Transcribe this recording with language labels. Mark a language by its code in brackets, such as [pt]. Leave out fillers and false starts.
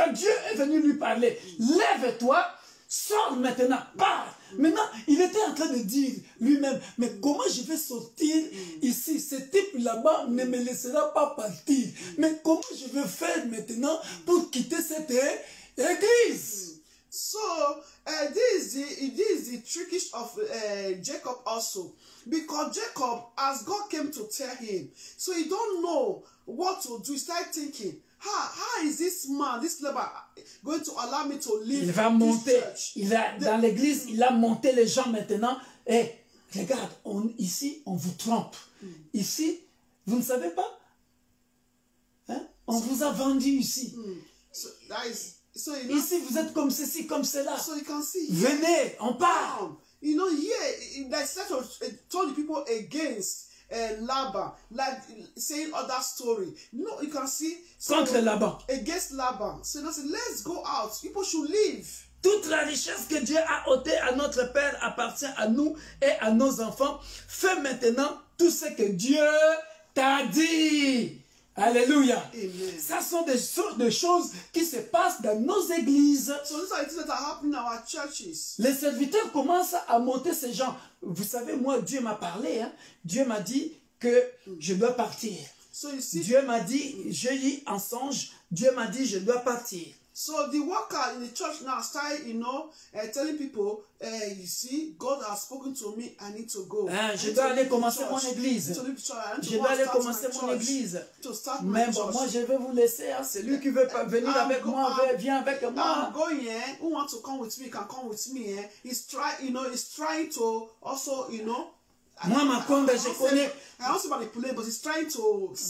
[fr] Quand Dieu est venu lui parler, lève-toi, sors maintenant, pars. Maintenant, il était en train de dire lui-même, mais comment je vais sortir ici? Ce type là-bas ne me laissera pas partir. Mais comment je vais faire maintenant pour quitter cette église? [en] So this is the trickish of Jacob also, because Jacob, as God came to tell him, so he don't know what to do. He started thinking, how is this man, this Laban, going to allow me to leave [fr] Il va [en] this [fr] monter. [en] church? [fr] Dans l'église, il a monté les gens maintenant. Et regarde, ici, on vous trompe. Ici, vous ne savez pas? Hein? On vous a vendu ici. [en] So that is so you know, [fr] Ici, vous êtes comme ceci, comme cela. [en] so you can see. [fr] Venez, on part. [en] You know, here that's set of told the people against Laban, like saying other story. You know, you can see [fr] Contre Laban. [en] against Laban. So they say, let's go out. People should leave. [fr] toute la richesse que Dieu a ôtée à notre Père appartient à nous et à nos enfants. Fais maintenant tout ce que Dieu t'a dit. Alléluia. Amen. Ça sont des sortes de choses qui se passent dans nos églises. [en] So these are the things that are happening in our churches. [fr] Les serviteurs commencent à monter ces gens. Vous savez, moi, Dieu m'a parlé. Hein? Dieu m'a dit que je dois partir. [en] So you see, [fr] Dieu m'a dit, j'ai eu un songe. Dieu m'a dit, je dois partir. [en] so the worker in the church now started, telling people, you see, God has spoken to me, I need to go. [fr] Hein, je dois aller commencer mon église. Je dois aller commencer mon église. Mais bon, moi, je vais vous laisser. Hein. Celui qui veut venir avec moi, viens avec moi. [en] I'm going, who wants to come with me can come with me. He's trying to also, [fr] Moi, Makonda, je connais. [en] I don't say manipulate, but he's trying to.